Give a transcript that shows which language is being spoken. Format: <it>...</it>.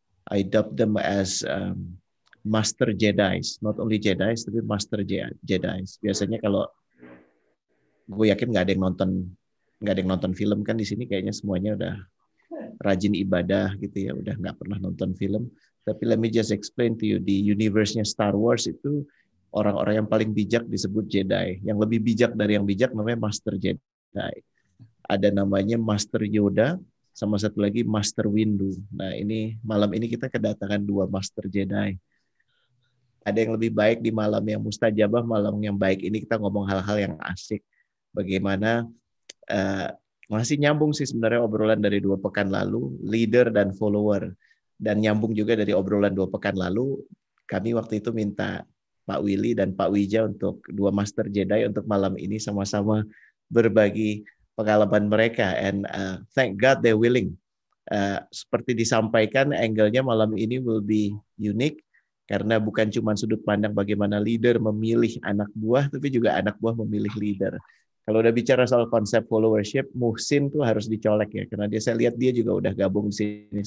<en>I dub them as Master Jedis, not only Jedis tapi Master Jedis.</en> <id>Biasanya kalau gue yakin nggak ada yang nonton film kan di sini kayaknya semuanya udah rajin ibadah gitu ya, udah nggak pernah nonton film. Tapi</id> <en>let me just explain to you,</en> <id>di universe-nya Star Wars itu orang-orang yang paling bijak disebut Jedi. Yang lebih bijak dari yang bijak namanya Master Jedi. Ada namanya Master Yoda, sama satu lagi Master Windu. Nah ini malam ini kita kedatangan dua Master Jedi. Ada yang lebih baik di malam yang mustajabah, malam yang baik ini kita ngomong hal-hal yang asik. Bagaimana masih nyambung sih sebenarnya obrolan dari 2 pekan lalu, leader dan follower. Dan nyambung juga dari obrolan 2 pekan lalu, kami waktu itu minta Pak Willy dan Pak Wija untuk dua Master Jedi untuk malam ini sama-sama berbagi pengalaman mereka.</id> <en>And thank God they're willing.</en> <id>Seperti disampaikan, angle-nya malam ini</id> <en>will be unique,</en> <id>karena bukan cuma sudut pandang bagaimana leader memilih anak buah, tapi juga anak buah memilih leader. Kalau udah bicara soal konsep followership, Muhsin tuh harus dicolek ya, karena saya lihat dia juga udah gabung di sini.</id>